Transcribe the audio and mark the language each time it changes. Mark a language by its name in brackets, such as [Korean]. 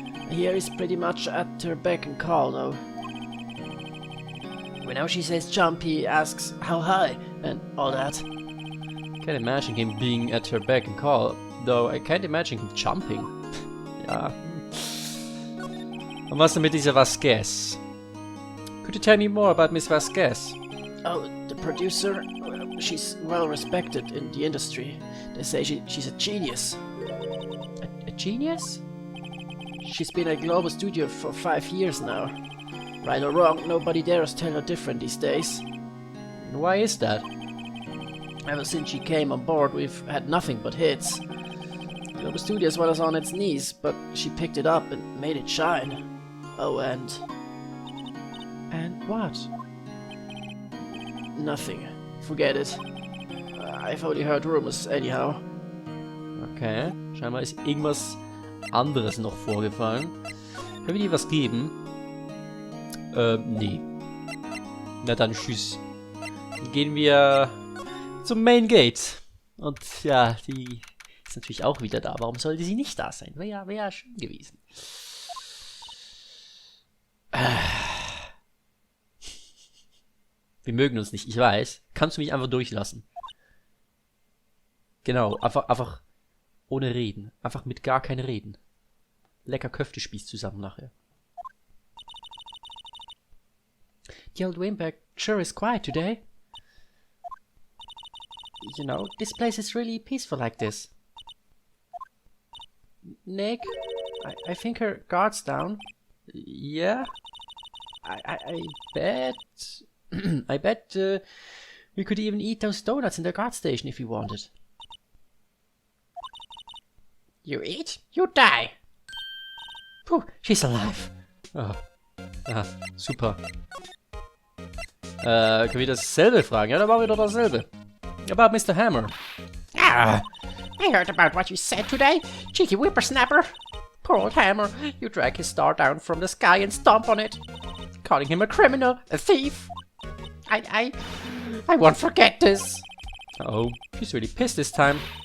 [English] Here is pretty much at her beck and call, though. Whenever she says jump, he asks how high and all that. Can't imagine him being at her beck and call, though I can't imagine him jumping. [German] Ja. Und was denn mit dieser Vasquez? [English] Could you tell me more about Miss Vasquez? Oh, the producer? She's well respected in the industry. They say she's a genius. A genius? She's been at Global Studio for 5 years now. Right or wrong, nobody dares tell her different these days. Why is that? Ever since she came on board, we've had nothing but hits. Global Studios was on its knees, but she picked it up and made it shine. Oh, and what? Nothing. Forget it. I've only heard rumors anyhow. [German] Okay, scheinbar ist irgendwas anderes noch vorgefallen. Können wir dir was geben? Nee. Na dann, tschüss. Dann gehen wir zum Main Gate. Und ja, die ist natürlich auch wieder da. Warum sollte sie nicht da sein? Wäre ja schön gewesen. Wir mögen uns nicht, ich weiß. Kannst du mich einfach durchlassen? Genau, einfach ohne Reden. Einfach mit gar kein Reden. Lecker Köftespieß zusammen nachher. [English] The old Wimberg sure is quiet today. You know, this place is really peaceful like this. Nick, I think her guard's down. Yeah? I bet... I bet we could even eat those donuts in the guard station if we wanted. You eat, you die. Puh, she's alive. Oh. Ah, super. [German] Können wir dasselbe fragen? Ja, dann machen wir doch dasselbe. [English] About Mr. Hammer. Ah, I heard about what you said today, cheeky whippersnapper. Poor old Hammer, you drag his star down from the sky and stomp on it, calling him a criminal, a thief. I won't forget this. Uh-oh, she's really pissed this time.